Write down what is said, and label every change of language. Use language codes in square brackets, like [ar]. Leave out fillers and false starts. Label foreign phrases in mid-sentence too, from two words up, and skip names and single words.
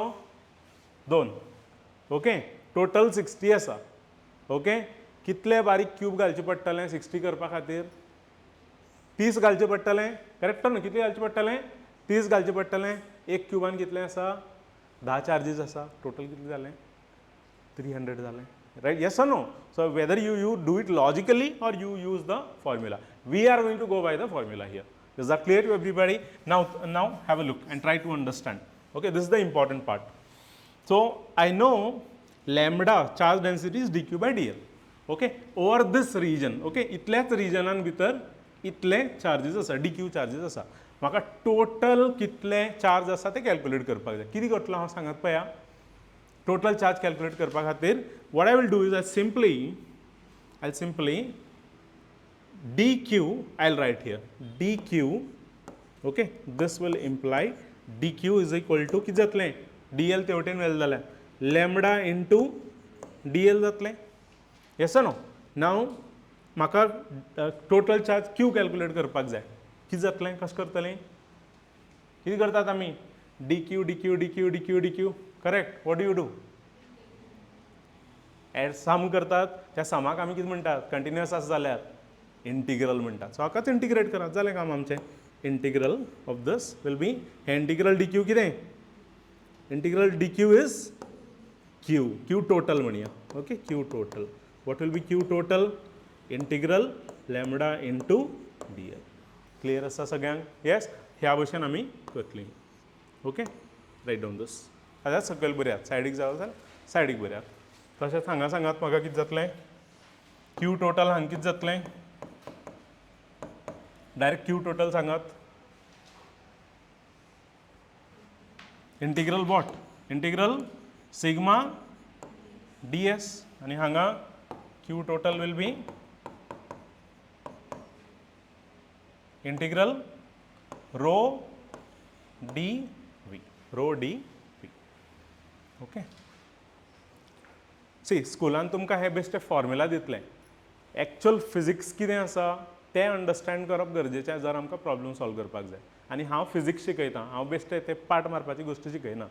[kok] 2. ओके. टोटल 60 आसा. ओके. कितले बारीक क्यूब घालचे पडटले 60 करपा खातीर? 30 घालचे पडटले. करेक्ट न्हू? कितले घालचे पडटले? 30 घालचे पडटले. एक क्यूबान कितले आसा? 10 चार्जीस आसा. टोटल कितले जाले? 300 जाले. [en] right? yes or no? so whether you do it logically or you use the formula. We are going to go by the formula here. Is that clear to everybody? Now have a look and try to understand. Okay, this is the important part. So I know lambda charge density is dq by dl. Okay, over this region. [kok] Okay, इतल्याच रिजनान भितर इतले चार्जेस आसा, dq चार्जेस आसा. म्हाका टोटल कितले चार्ज आसा ते कॅल्क्युलेट करपाक जाय. कितें करतलो हांव सांगात पळया. [en] total charge calculate [kok] करपा खातीर [en] what I will do is I'll simply dq, I'll write here dq. Okay, this will imply dq is equal to [kok] कितें जातलें? dl तेवटेन वेल जाल्यार [en] lambda into dl [kok] जातलें. [en] yes or no? now [kok] म्हाका [en] total charge [kok] q कॅल्क्युलेट करपाक जाय. कितें जातलें? कशें करतलें? कितें करतात आमी? [en] dq dq dq dq dq. करेक्ट. what do you do? add sum [kok] करतात. त्या समाक आमी कितें म्हणटात? कंटिन्युअस आसा जाल्यार इंटिग्रल म्हणटात. सो हाकाच इंटिग्रेट करात. जालें काम आमचें. [en] integral of this will be हे integral dq कितें? integral dq is q total [kok] म्हणया. [en] okay, q total. what will be q total? integral lambda into dl. [kok] क्लियर आसा सगळ्यांक? येस. ह्या भशेन आमी करतलीं. [en] okay, write down this. [kok] आतां सकयल बऱ्यात. सायडीक जाय जाल्यार सायडीक बऱ्यात. तशेंच हांगा सांगात म्हाका कितें जातलें? [en] q total [kok] हांगा कितें जातलें? डायरेक्ट [en] q total [kok] सांगात. [en] integral what? integral sigma ds. [kok] आनी हांगा [en] q total will be integral rho dv. rho dv. okay. [kok] सी स्कुलान तुमकां हे बेश्टे फॉर्म्युला दितले. [en] actual physics [kok] कितें आसा तें अंडरस्टँड करप गरजेचें जर आमकां प्रॉब्लम सॉल्व करपाक जाय. आनी हांव फिजिक्स शिकयतां. हांव बेश्टे ते पाट मारपाची गोश्ट शिकयना.